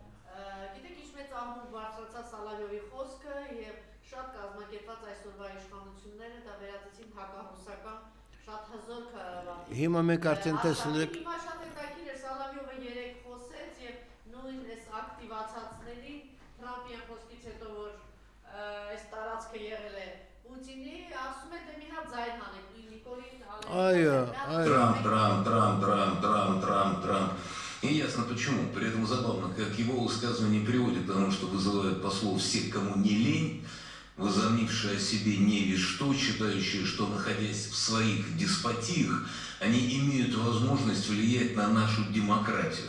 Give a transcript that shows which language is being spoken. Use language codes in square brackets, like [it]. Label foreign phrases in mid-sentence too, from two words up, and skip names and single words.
[hy] Գիտեք ինչ մեծ աղմուկ բարձրացավ Սալավյովի խոսքը եւ շատ կազմակերպված այսօրվա իշխանությունները դա վերածեցին հակառուսական շատ հզոր քարավանի։ Հիմա մենք արդեն տեսել ենք։ Հիմա շատ հետաքրքիր է Սալավյովը երեք խոսեց եւ նույն այս ակտիվացածներին Թրամփի խոսքից հետո որ այս տարածքը եղել է Պուտինի ասում է դե մի հատ ձայն հանեք նույն Նիկոլին [ru] Трамп. И ясно почему. При этом забавно, как его высказывание приводит к тому, что вызывает послов всех, кому не лень, возомнившие о себе не весь что, считающие, что, находясь в своих деспотиях, они имеют возможность влиять на нашу демократию.